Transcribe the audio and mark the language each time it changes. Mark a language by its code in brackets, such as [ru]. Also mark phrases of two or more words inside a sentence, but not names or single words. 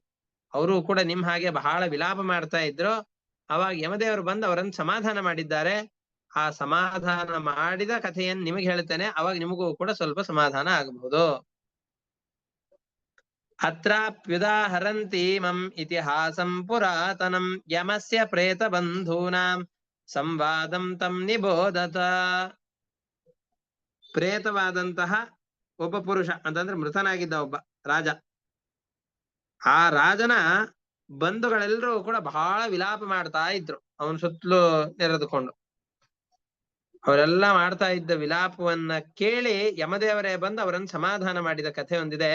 [kn] ಅವರು ಕೂಡ ನಿಮ್ ಹಾಗೆ ಬಹಳ ವಿಲಾಪ ಮಾಡ್ತಾ ಇದ್ರು. ಅವಾಗ ಯಮದೇವರು ಬಂದು ಅವರನ್ನು ಸಮಾಧಾನ ಮಾಡಿದ್ದಾರೆ. ಆ ಸಮಾಧಾನ ಮಾಡಿದ ಕಥೆಯನ್ನು ನಿಮಗೆ ಹೇಳ್ತೇನೆ, ಅವಾಗ ನಿಮಗೂ ಕೂಡ ಸ್ವಲ್ಪ ಸಮಾಧಾನ ಆಗಬಹುದು. [sa] ಅತ್ರಾಪ್ಯುದಾಹರಂತೀಮಂ ಇತಿಹಾಸಂ ಪುರಾತನಂ ಯಮಸ್ಯ ಪ್ರೇತ ಬಂಧೂನಾಂ ಸಂವಾದಂ ತಂ ನಿಬೋಧತ. [kn] ಪ್ರೇತವಾದಂತಹ ಒಬ್ಬ ಪುರುಷ ಅಂತಂದ್ರೆ ಮೃತನಾಗಿದ್ದ ಒಬ್ಬ ರಾಜ, ಆ ರಾಜನ ಬಂಧುಗಳೆಲ್ಲರೂ ಕೂಡ ಬಹಳ ವಿಲಾಪ ಮಾಡ್ತಾ ಇದ್ರು ಅವನ ಸುತ್ತಲೂ ನೆರೆದುಕೊಂಡು. ಅವರೆಲ್ಲ ಮಾಡ್ತಾ ಇದ್ದ ವಿಲಾಪವನ್ನ ಕೇಳಿ ಯಮದೇವರೇ ಬಂದು ಅವರನ್ನು ಸಮಾಧಾನ ಮಾಡಿದ ಕಥೆ ಒಂದಿದೆ.